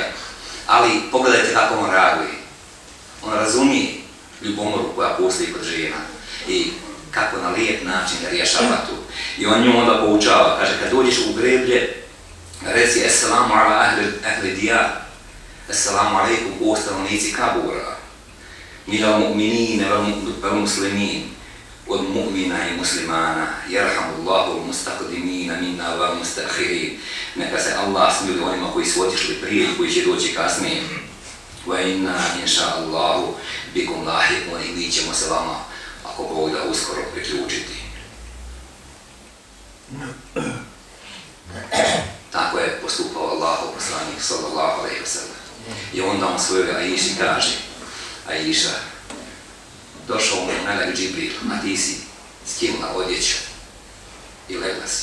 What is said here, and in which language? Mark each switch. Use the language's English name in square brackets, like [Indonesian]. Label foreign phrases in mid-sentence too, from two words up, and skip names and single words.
[Bosnian] Ali pogledajte kako on reaguje. On razumije ljubomoru koja postoji kod žena i kako na lijep način da rješava tu. I on nju onda poučava, kaže, kad dođeš u greblje, reci [Arabic] السلام على أهل الديار, السلام عليكم [Bosnian] o stanovnici kabura, [Arabic] من المؤمنين والمسلمين, [Bosnian] od mu'mina i muslimana, [Arabic] يرحم الله المستقدمين منا والمستأخرين. [Bosnian] Neka se Allah smili onima koji su otišli prije i koji će doći kasnije. [Arabic] وإنا إن شاء الله بكم لاحقون, [Bosnian] i mi ćemo se vama, ako Bog da, uskoro priključiti. Tako je postupao Allahov poslanik [Arabic] صلى الله عليه وسلم. [Bosnian] I onda on svojoj Aiši kaže, Aisha, došao mu melek Džibril, a ti si skinula odjeću i legla si.